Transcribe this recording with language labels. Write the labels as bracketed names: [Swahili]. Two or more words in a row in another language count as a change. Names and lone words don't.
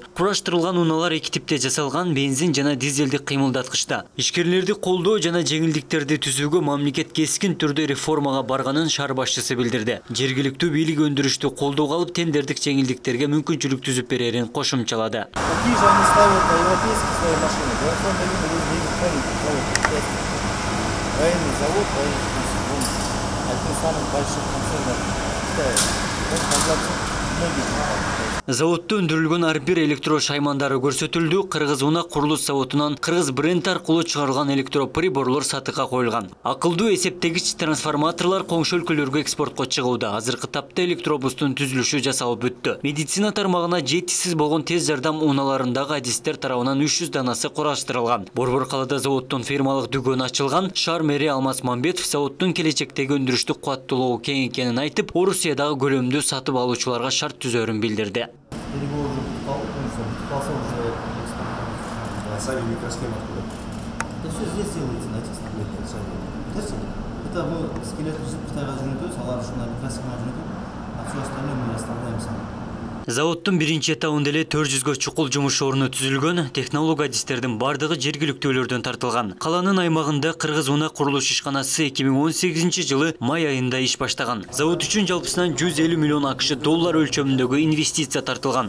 [Kyrgyz] Кураштырылган унаалар эки типте жасалган, бензин жана дизелди кыймылдаткыч. Ишкерлерди колдоо жана жеңилдиктерди түзүүгө мамлекет кескин түрдө реформага барганын шаар башчысы билдирди. Жергиликтүү бийлик өндүрүштү колдоого алып, тендердик жеңилдиктерге мүмкүнчүлүк түзүп берерин кошумчалады. [Russian] Такие же они ставят на европейские свои машины. Военный завод, один из самых больших концернов Китая. [Kyrgyz] Заводто өндүрүлгөн ар бир электро шаймандары көрсөтүлдү. Кыргыз Уна курулуш заводунан Кыргыз бренд аркылуу чыгарылган электроприборлор сатыкка коюлган. Акылдуу эсептегич трансформаторлор коңшу өлкөлөргө экспортко чыгууда. Азыркы тапта электробустун түзүлүшү жасалып бүттү. Медицина тармагына жетишсиз болгон тез жардам унааларындагы адистер тарабынан 300 данасы кураштырылган. Борбор калада заводдун фирмалык дүкөнү ачылган. Шаар мэри Алмаз Мамбетов заводдун келечектеги өндүрүштүк кубаттуулугу кең экенин айтып, Орусиядагы көлөмдүү сатып алуучуларга шарт түзөрүн билдирди. [Russian] Переговор уже подписался уже а сами микросхемы откуда? Это все здесь делается, на этих станциях. Это мы скелет [Kyrgyz] Китайга жөнөтөбүз, алар ушундай микросхема жөнөтөт, [Russian] а все остальное мы оставляем сами. [Kyrgyz] Заводдун биринчи этабында эле 400 чукул жумуш орну түзүлгөн, технолог адистердин бардыгы жергиликтүүлөрдөн тартылган. Каланын аймагында Кыргыз Уна курулуш ишканасы 2018 жылы май айында иш баштаган. Завод үчүн жалпысынан 150 миллион АКШ доллар өлчөмүндөгү инвестиция тартылган.